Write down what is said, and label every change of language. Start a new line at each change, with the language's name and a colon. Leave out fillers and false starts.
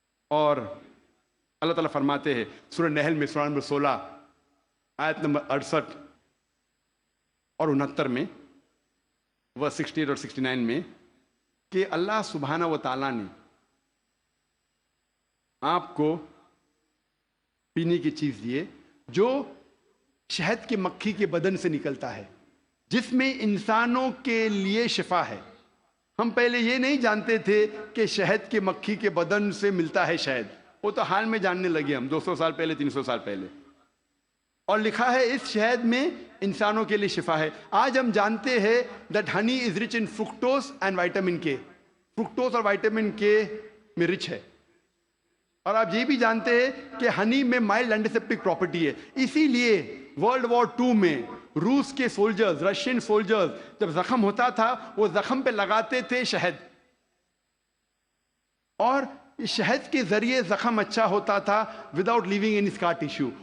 Urdu: اور اللہ تعالیٰ فرماتے ہیں سورہ نحل میں, سورہ نمبر 16 آیت نمبر 68 اور 69 میں, ورس 68 اور 69 میں, کہ اللہ سبحانہ و تعالیٰ نے آپ کو پینے کی چیز دیے جو شہد کے مکھی کے بدن سے نکلتا ہے, جس میں انسانوں کے لیے شفا ہے. ہم پہلے یہ نہیں جانتے تھے کہ شہد کے مکھی کے بدن سے ملتا ہے شہد, وہ تو حال میں جاننے لگے ہم 200 سال پہلے, 300 سال پہلے. اور لکھا ہے اس شہد میں انسانوں کے لیے شفا ہے. آج ہم جانتے ہیں
English: that honey is rich in fructose and vitamin K.
Urdu: fructose اور وائٹامن کے میں رچ ہے. اور آپ یہ بھی جانتے ہیں کہ ہنی میں مائلڈ اینٹیسیپٹک پراپرٹی ہے. اسی لیے ورلڈ وار 2 میں روس کے سولجرز, رشین سولجرز, جب زخم ہوتا تھا وہ زخم پہ لگاتے تھے شہد, اور شہد کے ذریعے زخم اچھا ہوتا تھا
English: Without leaving any scar tissue.